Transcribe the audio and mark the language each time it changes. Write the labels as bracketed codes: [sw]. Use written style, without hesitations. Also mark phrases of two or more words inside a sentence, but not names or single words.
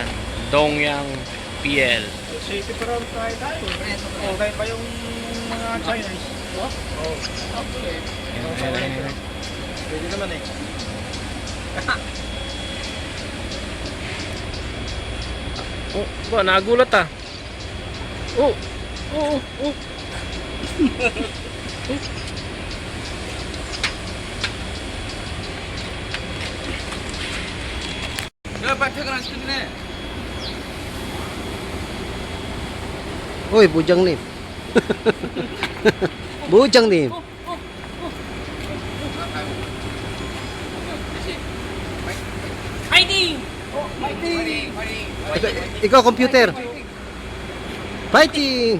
[tl] Dongyang PL. Safety para tayo. Oh, kahit pa yung mga Chinese. Oh? Oh. Yan. Pwede naman eh. Oh, ba nagulat ah. Oh. [ko] 야, 빨리 퇴근 안 시켰네. [tl] Uy, Bujang님. Bujang님. [en] Fighting! [tl] Ikaw, computer. Fighting!